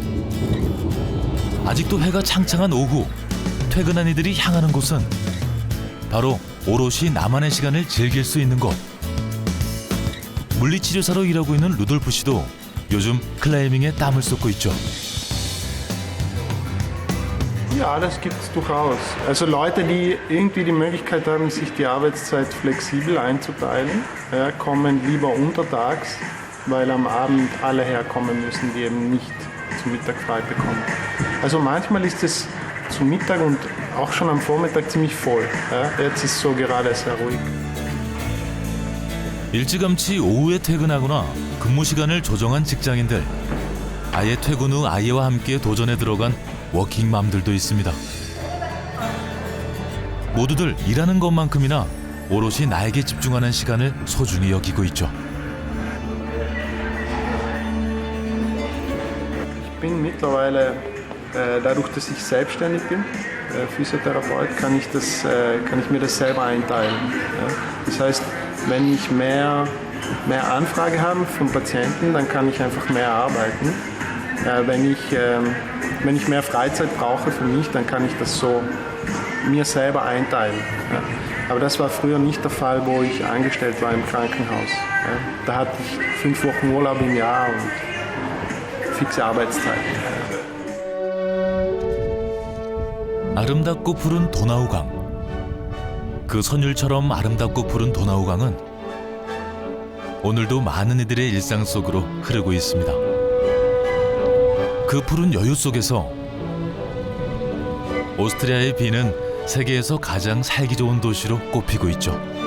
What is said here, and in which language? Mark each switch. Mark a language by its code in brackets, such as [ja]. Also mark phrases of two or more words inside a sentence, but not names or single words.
[ko] 아직도 해가 창창한 오후, 퇴근한 이들이 향하는 곳은 바로 오롯이 나만의 시간을 즐길 수 있는 곳. 물리치료사로 일하고 있는 루돌프 씨도 요즘 클라이밍에 땀을 쏟고 있죠. [de] Ja, das gibt es durchaus. Also Leute, die irgendwie die Möglichkeit haben, sich die Arbeitszeit flexibel einzuteilen, kommen lieber untertags weil am Abend alle herkommen müssen, die eben nicht zum Mittag frei bekommen. Also manchmal ist es zum Mittag und auch schon am Vormittag ziemlich voll. Ja? Jetzt ist so gerade sehr ruhig. [ko] 일찌감치 오후에 퇴근하거나 근무 시간을 조정한 직장인들. 아예 퇴근 후 아이와 함께 도전에 들어간 워킹맘들도 있습니다. 모두들 일하는 것만큼이나 오롯이 나에게 집중하는 시간을 소중히 여기고 있죠. [de] Ich bin mittlerweile, dadurch, dass ich selbstständig bin, Physiotherapeut, kann ich mir das selber einteilen. Ja? Das heißt, wenn ich mehr Anfrage habe von Patienten, dann kann ich einfach mehr arbeiten. Wenn ich mehr Freizeit brauche für mich, dann kann ich das so mir selber einteilen. Ja? Aber das war früher nicht der Fall, wo ich angestellt war im Krankenhaus. Ja? Da hatte ich 5 Wochen Urlaub im Jahr und fixe Arbeitszeiten. [ko] 아름답고 푸른 도나우강. 그 선율처럼 아름답고 푸른 도나우강은 오늘도 많은 이들의 일상 속으로 흐르고 있습니다. 그 푸른 여유 속에서 오스트리아의 비는 세계에서 가장 살기 좋은 도시로 꼽히고 있죠.